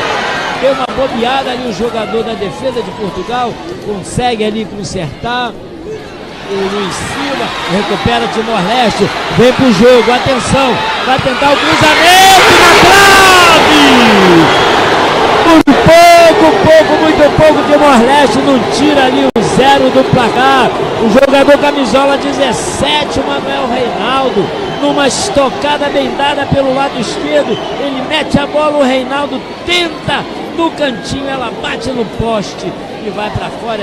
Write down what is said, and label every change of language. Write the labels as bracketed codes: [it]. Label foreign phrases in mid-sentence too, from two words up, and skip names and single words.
[pt] Deu uma bobeada ali o jogador da defesa de Portugal. Consegue ali consertar. O Luiz Silva recupera o Timor-Leste. Vem pro jogo, atenção. Vai tentar o cruzamento na trave. Muito pouco. Timor-Leste não tira ali o 0 do placar. O jogador camisola 17, o Manuel Reinaldo, numa estocada bem dada pelo lado esquerdo. Ele mete a bola, o Reinaldo tenta no cantinho, ela bate no poste e vai para fora.